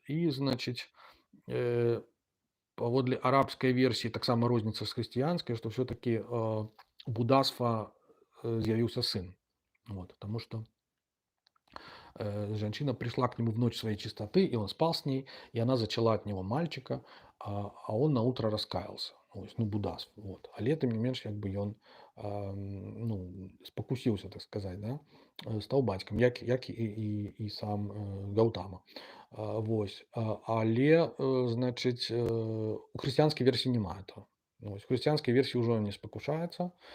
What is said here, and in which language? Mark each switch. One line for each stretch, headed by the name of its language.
Belarusian: І, значит, паводле арабскай версіі таксама розніца з хрысціянскай, што ўсё-такі у буддаства з'явіўся сын.
Russian: Вот, потому что женщина пришла к нему в ночь своей чистоты, и он спал с ней, и она зачала от него мальчика, а он на утро раскаялся. Ось, ну, буддас. Вот.
Belarusian: Але тым не менш, як бы ён ну, спакусіўся, так сказать, да? Стаў бацькам, як і сам Гаутама. Вось. Але, значыць, у хрысціянскай версіі няма этого. Вось. У хрысціянскай версіі ўжо не спакушаецца.